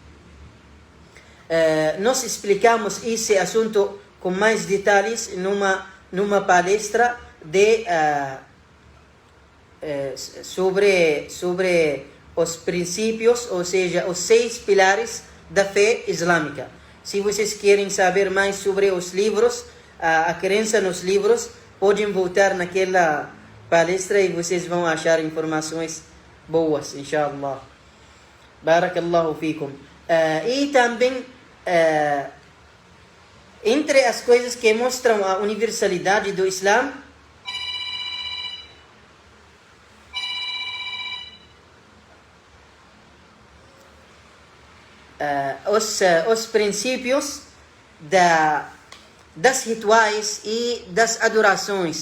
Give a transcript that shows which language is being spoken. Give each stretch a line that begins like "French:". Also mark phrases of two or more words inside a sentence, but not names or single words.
Portuguese: Nós explicamos esse assunto com mais detalhes numa palestra sobre os princípios, ou seja, os 6 pilares da fé islâmica. Se vocês querem saber mais sobre os livros, a crença nos livros, podem voltar naquela palestra e vocês vão achar informações boas, inshallah.
Arabic: بارك الله فيكم.
Portuguese: E também, entre as coisas que mostram a universalidade do Islã, os princípios das rituais e das adorações.